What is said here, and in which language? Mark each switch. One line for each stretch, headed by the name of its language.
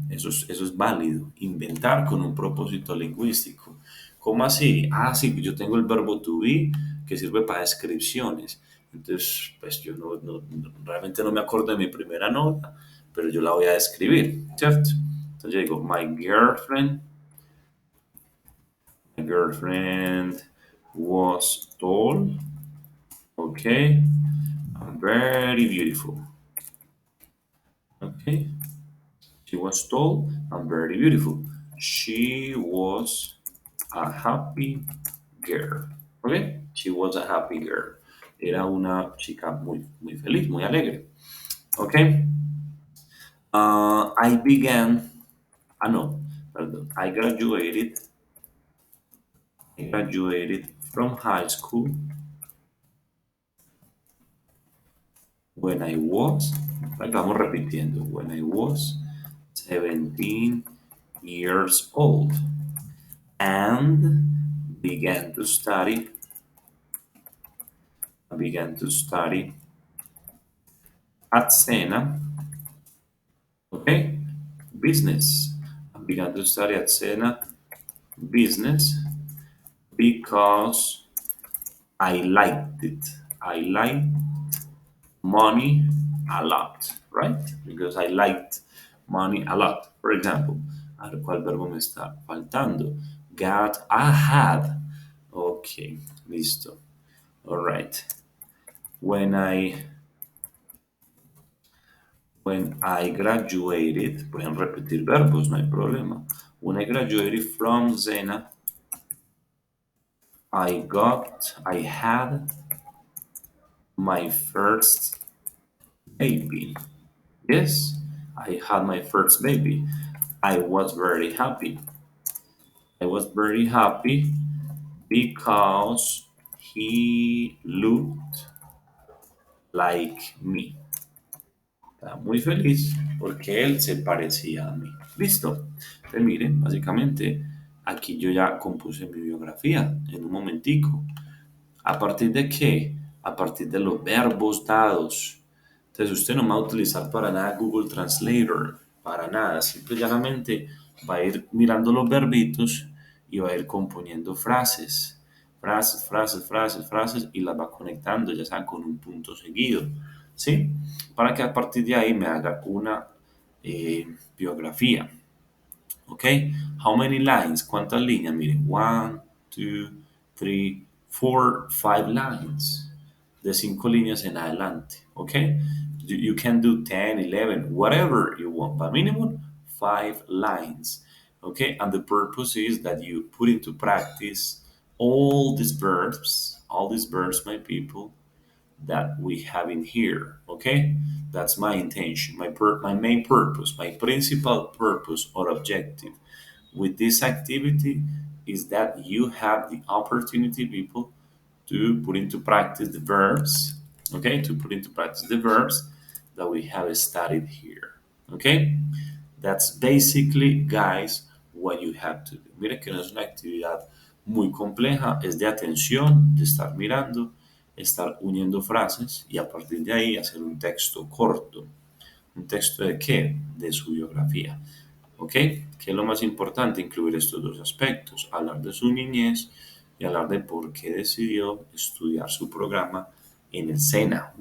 Spanish: Eso es válido, inventar con un propósito lingüístico. ¿Cómo así? Ah, sí, yo tengo el verbo to be que sirve para descripciones. Entonces, pues yo realmente no me acuerdo de mi primera nota, pero yo la voy a describir, ¿cierto? Entonces yo digo,
English: my girlfriend was tall, okay, and very beautiful. Okay, she was tall and very beautiful. She was a happy girl. Okay, she was a happy girl.
Spanish: Era una chica muy, muy feliz, muy alegre.
English: Okay, I began. Ah, no, pardon. I graduated from high school when I was.
Spanish: Vamos repitiendo.
English: When I was 17 years old and began to study began to study at Sena, okay, business. I began to study at Sena business because I liked it. I liked money a lot, right? Because I liked money a lot. For example,
Spanish: a ver cuál verbo me está faltando.
English: I had. Okay,
Spanish: listo.
English: All right. When I When I graduated,
Spanish: pueden repetir verbos, no hay problema.
English: When I graduated from Zena, I had my first baby. Yes, I had my first baby. I was very happy. I was very happy because he looked like me.
Spanish: Estaba muy feliz porque él se parecía a mí. Listo. Pues miren, básicamente aquí yo ya compuse mi biografía en un momentico. ¿A partir de qué? A partir de los verbos dados. Entonces usted no va a utilizar para nada Google Translator, para nada. Simple y llanamente va a ir mirando los verbitos y va a ir componiendo frases. Frases, frases, frases, frases y las va conectando, ya sea con un punto seguido. ¿Sí? Para que a partir de ahí me haga una biografía.
English: ¿Ok? How many lines?
Spanish: ¿Cuántas líneas? Mire, 1, 2,
English: three, four, five lines.
Spanish: De cinco líneas en adelante.
English: Okay? You can do 10, 11, whatever you want, but minimum five lines. Okay? And the purpose is that you put into practice all these verbs, my people, that we have in here. Okay, that's my intention, my main purpose, my principal purpose or objective with this activity is that you have the opportunity, people, to put into practice the verbs. Okay, to put into practice the verbs that we have studied here. Okay, that's basically, guys, what you have to do.
Spanish: Mira que no es una actividad muy compleja, es de atención, de estar mirando, estar uniendo frases y a partir de ahí hacer un texto corto. ¿Un texto de qué? De su biografía. ¿Ok? ¿Qué es lo más importante? Incluir estos dos aspectos, hablar de su niñez y hablar de por qué decidió estudiar su programa en el SENA.